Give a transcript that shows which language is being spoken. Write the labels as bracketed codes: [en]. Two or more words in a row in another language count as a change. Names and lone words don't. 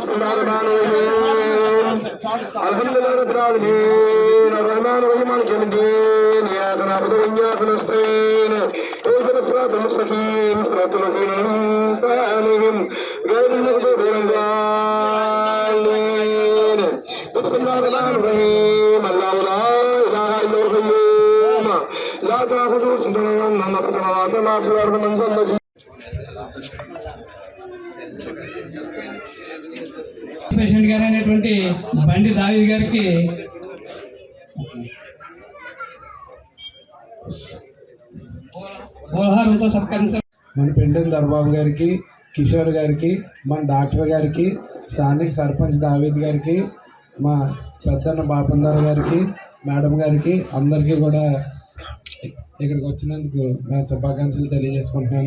[ar] الحمد لله رب العالمين الرحمن الرحيم مالك يوم الدين إياك نعبد وإياك نستعين اهدنا الصراط المستقيم صراط الذين أنعمت عليهم غير المغضوب عليهم بسم الله الرحمن الرحيم الله لا إله إلا هو القيوم لا تأخذه سنة ولا نوم له السماوات وما في الأرض من ذا الذي [te] పేషెంట్ గారు అయినటువంటి బండి దావీద్ గారికి పోలహారంతో సత్కరించారు. మన పెండెం దర్బాబు గారికి, కిషోర్ గారికి, మన డాక్టర్ గారికి, స్థానిక సర్పంచ్ దావీద్ గారికి, మా పెద్దన్న బాపందారు గారికి, మేడం గారికి అందరికీ కూడా ఇక్కడికి వచ్చినందుకు నా శుభాకాంక్షలు తెలియజేసుకుంటున్నాను.